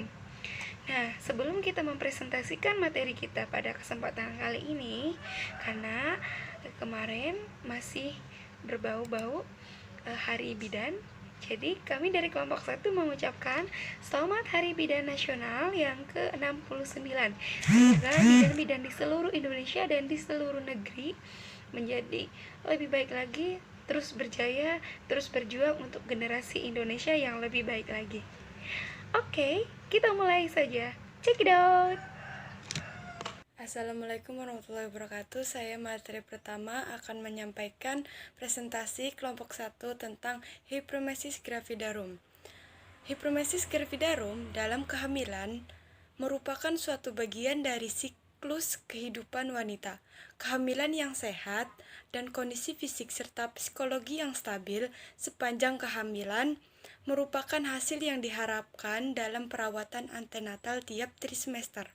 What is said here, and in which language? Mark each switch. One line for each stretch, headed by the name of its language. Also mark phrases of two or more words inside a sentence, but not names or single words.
Indonesian: Nah, sebelum kita mempresentasikan materi kita pada kesempatan kali ini, karena kemarin masih berbau-bau Hari Bidan, jadi kami dari kelompok 1 mengucapkan Selamat Hari Bidan Nasional yang ke-69. Semoga bidan-bidan di seluruh Indonesia dan di seluruh negeri menjadi lebih baik lagi, terus berjaya, terus berjuang untuk generasi Indonesia yang lebih baik lagi. Oke, kita mulai saja.
English: Check it out!
Arabic: السلام عليكم ورحمة الله وبركاته.
Indonesian: Saya materi pertama akan menyampaikan presentasi kelompok 1 tentang hipermesis gravidarum. Hipermesis gravidarum dalam kehamilan merupakan suatu bagian dari siklus kehidupan wanita. Kehamilan yang sehat dan kondisi fisik serta psikologi yang stabil sepanjang kehamilan merupakan hasil yang diharapkan dalam perawatan antenatal tiap trimester.